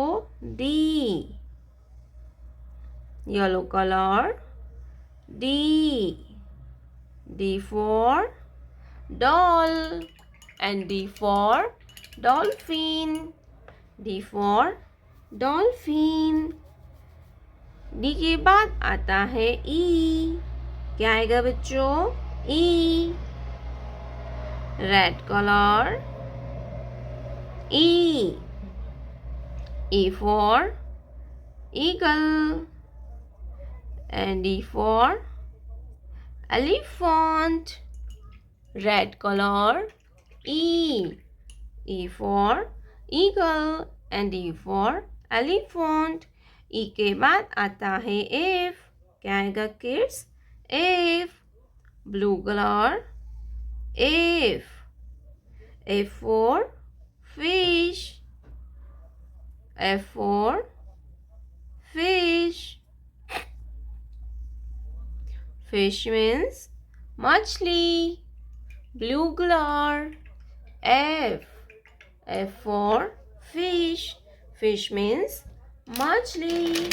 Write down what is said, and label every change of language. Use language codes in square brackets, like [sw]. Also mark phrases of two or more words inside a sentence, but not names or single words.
[en] D, yellow color, D for doll and D for dolphin, D for dolphin. [hi] डी के बाद आता है ई, क्या आएगा बच्चों? [en] E, red color, E for eagle and E for elephant, red color, E for eagle and E for elephant। [hi] E के बाद आता है F, क्या आएगा किड्स? [en] F, blue color, F for fish, F for fish, fish means मछली, blue color, F for fish, fish means मछली।